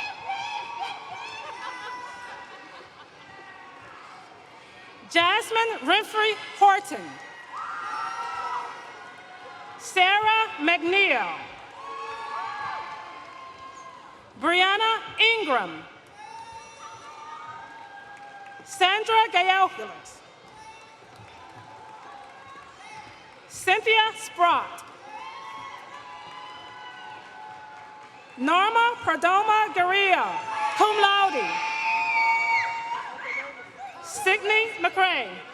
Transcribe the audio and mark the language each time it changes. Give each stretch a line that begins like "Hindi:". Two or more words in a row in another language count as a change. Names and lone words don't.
English: Jasmine Renfrey Horton. Sarah McNeil. Brianna Ingram. Sandra Gayokulis. Cynthia Sprott. Norma Perdoma Guerrillo,
Latin: cum laude.
English: Signe McRae.